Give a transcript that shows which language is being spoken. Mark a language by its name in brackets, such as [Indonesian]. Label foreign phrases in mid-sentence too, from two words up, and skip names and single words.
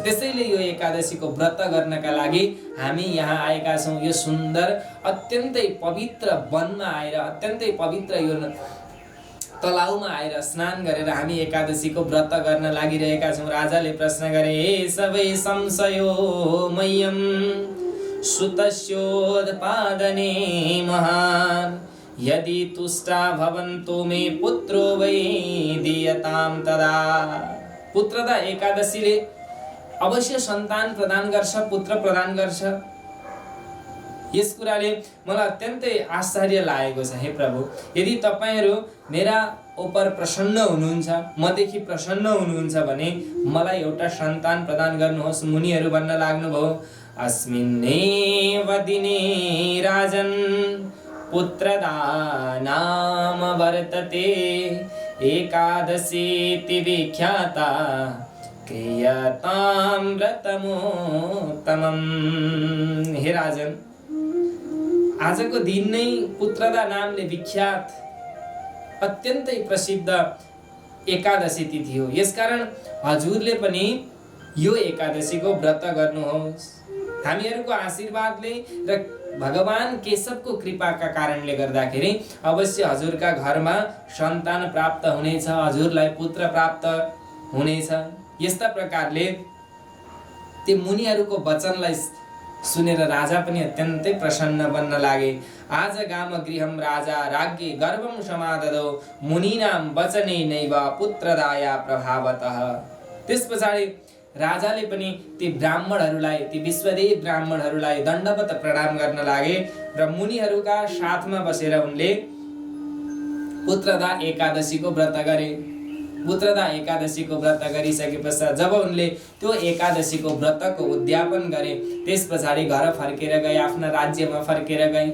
[Nepali] त्यसैले यो एकादशीको व्रत गर्नका लागि हामी यहाँ आएका छौँ। यो सुन्दर अत्यन्तै पवित्र वनमा आएर, अत्यन्तै पवित्र यो तलाउमा आएर स्नान गरेर हामी एकादशीको व्रत गर्न लागिरहेका छौँ। राजाले प्रश्न गरे, [Sanskrit] हे सबै संशयो मह्यम सुतस्योत्पादने महान् यदि तुष्टा भवन्तो मे पुत्रो वै दीयताम तदा। [Nepali] पुत्रदा एकादशीले अवश्य सन्तान प्रदान गर्छ, पुत्र प्रदान गर्छ। यस कुराले मलाई अत्यन्तै आश्चर्य लागेको छ। हे प्रभु, यदि तपाईहरू मेरा उपर प्रसन्न हुनुहुन्छ, मदेखि प्रसन्न हुनुहुन्छ भने मलाई एउटा सन्तान प्रदान गर्नुहोस्। मुनिहरू भन्न लाग्नुभयो, [Sanskrit] अस्मिन्नेव दिने राजन पुत्रदा नाम वर्तते एकादशीति विख्याता क्रियतां व्रतमोत्तमम्। [Nepali] हे राजन, आजको दिन नै पुत्रदा नामले विख्यात अत्यन्तै प्रसिद्ध एकादशी तिथि हो। यसकारण हजुरले पनि यो एकादशीको व्रत गर्नुहोस्। हामीहरूको आशीर्वादले र भगवान केशवको कृपाका कारणले गर्दाखेरि अवश्य हजुरका घरमा सन्तान प्राप्त हुनेछ, हजुरलाई पुत्र प्राप्त हुनेछ। यस्ता प्रकारले त्यो मुनिहरूको वचनलाई सुनेर राजा पनि अत्यन्तै प्रसन्न बन्न लागे। [Sanskrit] आज गाम गृहम राजा राज्ञे गर्भम समाददो मुनीनाम वचने नैव पुत्रदाया प्रभावतः। [Nepali] त्यस पछाडि राजाले पनि ती ब्राह्मणहरूलाई, ती विश्वदेव ब्राह्मणहरूलाई दण्डवत प्रणाम गर्न लागे र मुनिहरूका साथमा बसेर उनले पुत्रदा एकादशीको व्रत गरे। पुत्रदा एकादशीको व्रत गरिसके पश्चात जब उनले त्यो एकादशीको व्रतको उद्यापन गरे, त्यस पछाडि घर फर्केर गए, आफ्ना राज्यमा फर्केर गए।